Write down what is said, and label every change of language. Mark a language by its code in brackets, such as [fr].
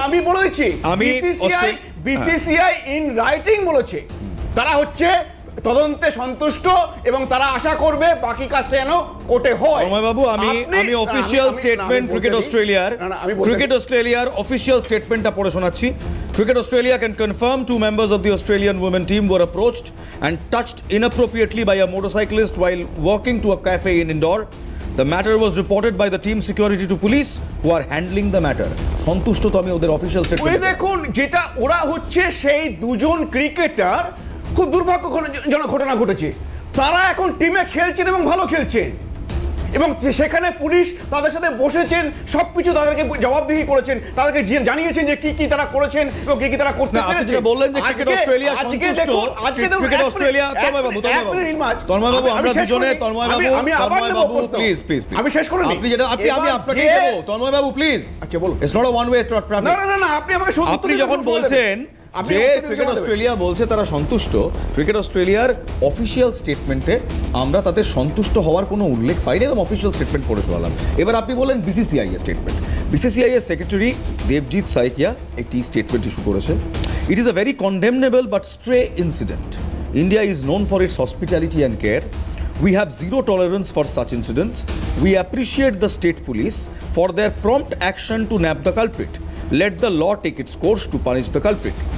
[bn] আমি বলেছি, BCCI [en] in writing [bn] বলেছে তারা হচ্ছে তদন্তে সন্তুষ্ট, এবং তারা আশা করবে বাকি কাজটা যেন কোর্টে হয়। বাবু, আমি অফিশিয়াল স্টেটমেন্ট ক্রিকেট অস্ট্রেলিয়ার অফিশিয়াল স্টেটমেন্টটা পড়ে শোনাচ্ছি। [en] Cricket Australia can confirm 2 members of the Australian women team were approached and touched inappropriately by a motorcyclist while walking to a cafe in Indore. The matter was reported by the team security to police who are handling the matter. [bn] সন্তুষ্ট তো আমি ওদের official statement. ওই দেখুন, যেটা ওরা হচ্ছে সেই দুজন ক্রিকেটার, খুব দুর্ভাগ্যজনক ঘটনা ঘটেছে। তারা এখন টিমে খেলছেন এবং ভালো খেলছেন, এবং সেখানে পুলিশ তাদের সাথে বসেছেন, সবকিছু তাদেরকে জবাবদিহি করেছেন, তাদেরকে জানিয়েছেন যে কি কি তারা করেছেন এবং কি কি তারা করতে পেরেছেন। বললেন যে ক্রিকেট অস্ট্রেলিয়া সন্তুষ্ট, ক্রিকেট অস্ট্রেলিয়া। তন্ময়বাবু, আমরা দুজনে, তন্ময়বাবু প্লিজ আমি শেষ করে নিই। আপনি যেটা আমি আপনাকেই দেব, তন্ময়বাবু প্লিজ। আচ্ছা বলুন। [en] It's not a one way traffic. [bn] না, আপনি আমাকে শুধু আপনি যখন বলছেন যে ক্রিকেট অস্ট্রেলিয়া বলছে তারা সন্তুষ্ট, ক্রিকেট অস্ট্রেলিয়ার অফিশিয়াল স্টেটমেন্টে আমরা তাদের সন্তুষ্ট হওয়ার কোনো উল্লেখ পাইনি, এবং অফিশিয়াল স্টেটমেন্ট পড়ে শোনালাম। এবার আপনি বলেন বিসিসিআই এর স্টেটমেন্ট। বিসিসিআই এর সেক্রেটারি দেবজিৎ সাইকিয়া একটি স্টেটমেন্ট ইস্যু করেছে। [en] It is a very condemnable but stray incident. India is known for its hospitality and care. We have zero tolerance for such incidents. We appreciate the state police for their prompt action to nab the culprit. Let the law take its course to punish the culprit.